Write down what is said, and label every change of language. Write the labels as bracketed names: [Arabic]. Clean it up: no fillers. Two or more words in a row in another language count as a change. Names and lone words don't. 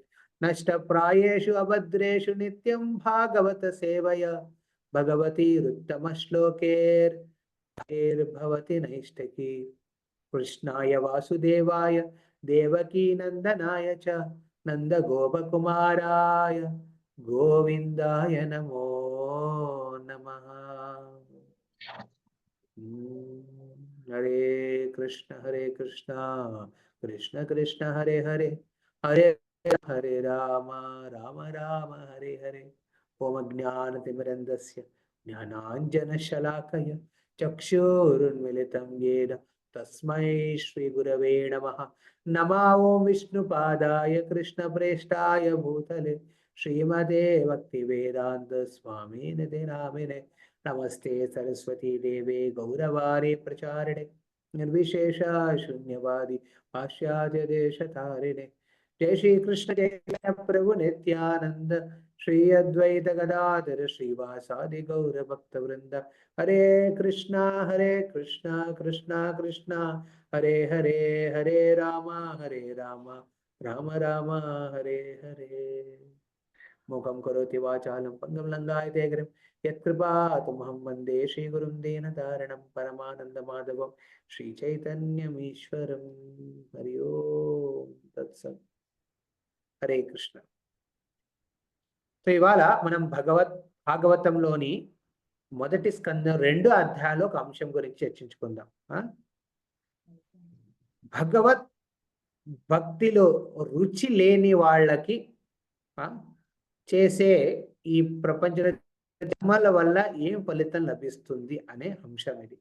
[Sanskrit] नष्टप्रायेषु अभद्रेषु नित्यं भागवत सेवया भगवती नैष्ठकी। कृष्णाय वासुदेवाय देवकी नंदनाय च नंदगोपकुमाराय गोविंदाय नमो नमः। हरे कृष्ण कृष्ण कृष्ण हरे हरे हरे हरे राम राम राम हरे हरे। ओम ज्ञानतिमिरन्धस्य ज्ञानाञ्जनशलाकया चक्षुरुन्मिलितं येन तस्मै श्रीगुरवे नमः। नमो ओं विष्णुपादाय कृष्णप्रेष्ठाय भूतले श्रीमते भक्तिवेदान्त स्वामिनिधे नामिने। नमस्ते सरस्वती देवे गौरवाणी प्रचारिणे निर्विशेष शून्यवादी पाश्चात्य देशतारिणे। जय श्री कृष्ण जय प्रभु नित्यानंद श्री अद्वैत गदाधर श्रीवासादि गौर भक्त वृंद। हरे कृष्णा कृष्णा कृष्णा हरे हरे हरे राम राम राम हरे हरे। मुखं करोति वाचालं पंगं लंघयते गिरिं यत्कृपातमहं वन्दे श्रीगुरुं दीनतारिणं परमानन्दमाधवं श्रीचैतन्यमीश्वरं। हरि ओम तत्सत्। हरे कृष्ण। [Telugu] సో ఇవాళ మనం భాగవతంలోని మొదటి స్కందం 2 అధ్యాయాలు ఒక అంశం గురించి చర్చించుకుందాం. భగవత్ భక్తిలో రుచి లేని వాళ్ళకి చేసే ఈ ప్రపంచ ధర్మాల వల్ల ఏం ఫలితం లభిస్తుంది అనే అంశం ఇది.